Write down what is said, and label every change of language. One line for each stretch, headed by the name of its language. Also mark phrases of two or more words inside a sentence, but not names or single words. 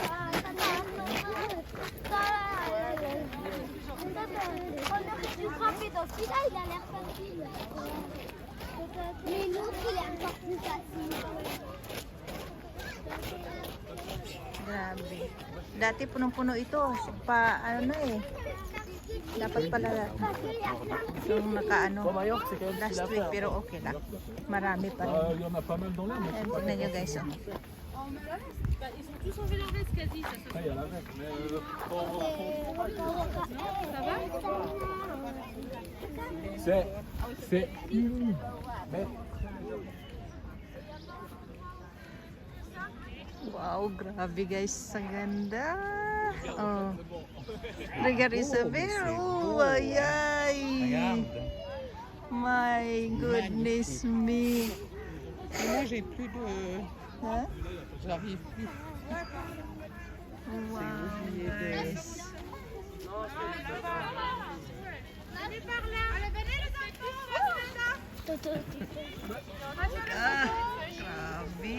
French: Mais l'autre, il est encore plus facile.
Filipino: Grabe. Dati punong-puno ito. Ano na eh. Dapat pala yung nakaano last week pero okay lang. Marami pa rin.
French: Il y en a pas mal dans l'air, mais
Filipino: Ayan, tignan nyo guys. Oh.
French: Ils sont tous enlevés leur veste quasi. après, il y a la veste. Mais Ça va? c'est humide. Mais
Filipino: Wow, grabe guys. Ang ganda.
French: Oh. Regarde Isabel.
Filipino: Oh, ay ay.
French: Regarde.
English: My goodness me.
French: Moi, j'ai plus de. Huh? J'arrive plus.
Filipino: Wow, guys. Ah, grabe.